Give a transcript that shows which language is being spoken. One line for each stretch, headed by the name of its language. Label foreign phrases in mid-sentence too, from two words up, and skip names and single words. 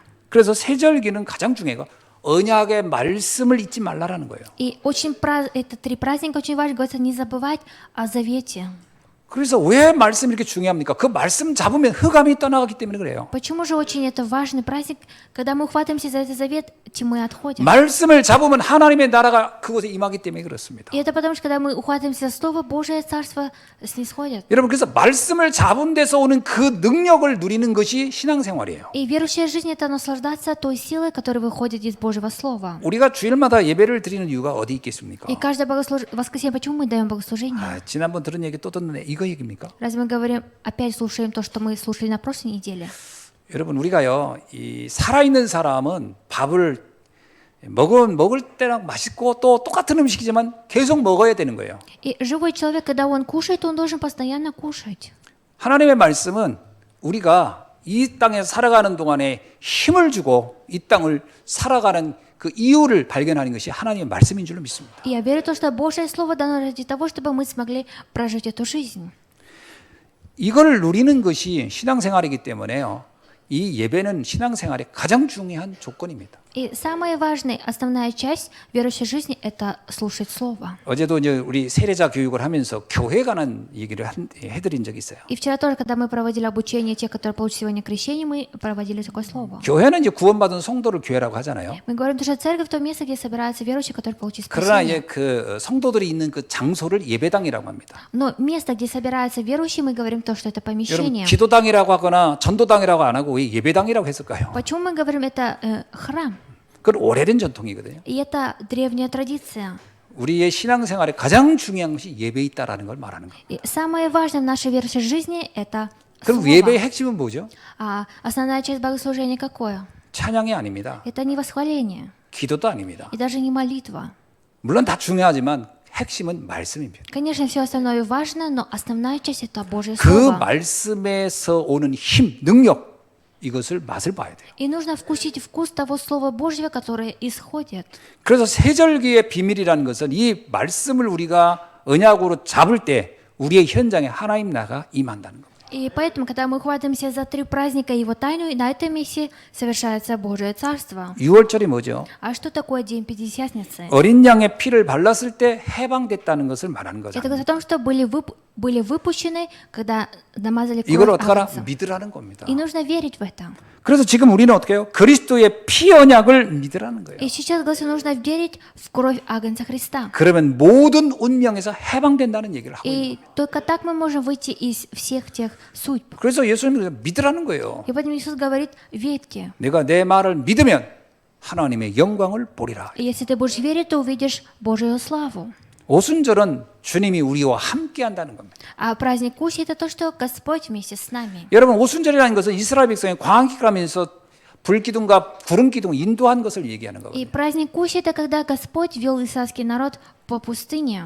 Korean: 그래서 세절기는 가장 중요해요. 언약의 말씀을 잊지 말라라는 거예요.
Russian: И это 3 праздника очень важно, говорится, не забывать о завете.
Korean: 그래서 왜 말씀이 이렇게 중요합니까? 그 말씀 잡으면 흑암이 떠나가기 때문에 그래요.
Russian: Почему же очень это важный праздник? Когда мы ухватываемся за этот завет, тьмы отходят.
Korean: 말씀을 잡으면 하나님의 나라가 그곳에 임하기 때문에 그렇습니다.
Russian: И это потому, что когда мы ухватываемся за Слово, Божие Царство снисходит.
Korean: 여러분 그래서 말씀을 잡은 데서 오는 그 능력을 누리는 것이 신앙생활이에요.
Russian: И верующая жизнь — это наслаждаться той силой, которая выходит из Божьего Слова.
Korean: 우리가 주일마다 예배를 드리는 이유가 어디 있겠습니까?
Russian: И каждое воскресенье, почему мы даем богослужение?
Korean: 지난번 들은 얘기 또 듣는데 이거 얘기입니까?
Russian: Разве мы говорим, опять слушаем то, что мы слушали на прошлой неделе?
Korean: 여러분 우리가요 이 살아있는 사람은 밥을 먹을 때랑 맛있고 또 똑같은 음식이지만 계속 먹어야 되는 거예요.
Russian: И живой человек, когда он кушает, он должен постоянно кушать.
Korean: 하나님의 말씀은 우리가 이 땅에 살아가는 동안에 힘을 주고 이 땅을 살아가는 그 이유를 발견하는 것이 하나님의 말씀인 줄로 믿습니다.
Russian: И я верю в то, что Божье Слово дано ради того, чтобы мы смогли прожить эту жизнь.
Korean: 이걸 누리는 것이 신앙생활이기 때문에요. 이 예배는 신앙생활의 가장 중요한 조건입니다.
Russian: И самая важная, основная часть верующей жизни — это слушать Слово.
Korean: 어제도 이제 우리 세례자 교육을 하면서 교회에 관한 얘기를 해드린 적이 있어요.
Russian: И вчера тоже, когда мы проводили обучение тех, которые получат сегодня крещение, мы проводили такое слово.
Korean: 교회는 이제 구원받은 성도를 교회라고 하잖아요.
Russian: Мы говорим, что церковь — то место, где собираются верующие, которые получили
Korean: 그러나
Russian: спасение.
Korean: 이제 그 성도들이 있는 그 장소를 예배당이라고 합니다.
Russian: Но место, где собираются верующие, мы говорим то, что это
Korean: 여러분
Russian: помещение.
Korean: 기도당이라고 하거나 전도당이라고 안 하고 왜 예배당이라고 했을까요?
Russian: Почему мы говорим это храм?
Korean: 그건 오래된 전통이거든요.
Russian: И это древняя традиция.
Korean: 우리의 신앙생활에 가장 중요한 것이 예배에 있다라는 걸 말하는 거예요.
Russian: И самое важное в нашей верующей жизни — это
Korean: 그럼
Russian: слово.
Korean: 예배의 핵심은 뭐죠?
Russian: А основная часть богослужения какое?
Korean: 찬양이 아닙니다.
Russian: Это не восхваление
Korean: 기도도 아닙니다.
Russian: и даже не молитва.
Korean: 물론 다 중요하지만 핵심은 말씀입니다.
Russian: Конечно, все остальное важно, но основная часть — это Божье
Korean: 그
Russian: Слово.
Korean: 말씀에서 오는 힘, 능력 이것을 맛을 봐야 돼요.
Russian: И нужно вкусить вкус того Слова Божьего, которое исходит.
Korean: 그래서 세절기의 비밀이라는 것은 이 말씀을 우리가 언약으로 잡을 때 우리의 현장에 하나님 나라가 임한다는 겁니다.
Russian: И поэтому, когда мы хватаемся за 3 праздника и его тайну, на этом месте совершается Божие Царство.
Korean: 6월절이 뭐죠?
Russian: А что такое День Пятидесятницы?
Korean: 어린 양의 피를 발랐을 때 해방됐다는 것을 말하는 거죠.
Russian: Это говорит о том, что были выпущены, когда намазали
Korean: 이걸
Russian: кровь
Korean: 어떻게 하라?
Russian: агнца.
Korean: 믿으라는 겁니다.
Russian: И нужно верить в это.
Korean: 그래서 지금 우리는 어떻게 해요? 그리스도의 피 언약을 믿으라는 거예요.
Russian: И сейчас, говорится, нужно верить в кровь Агнца Христа.
Korean: 그러면 모든 운명에서 해방된다는 얘기를 하고 있는 거예요.
Russian: И только так мы можем выйти из всех тех судьб.
Korean: 그래서 예수님은 믿으라는 거예요.
Russian: И поэтому Иисус говорит, верьте.
Korean: 내가 내 말을 믿으면 하나님의 영광을 보리라.
Russian: И если ты будешь верить, то увидишь Божию славу.
Korean: 오순절은 주님이 우리와 함께 한다는 겁니다.
Russian: А праздник Кущи — это то, что Господь вместе с нами.
Korean: 여러분 오순절이라는 것은 이스라엘 백성이 광야길 가면서 불기둥과 구름기둥 인도한 것을 얘기하는
Russian: И
Korean: 거거든요.
Russian: праздник Кущи — это когда Господь вел израильский народ по пустыне.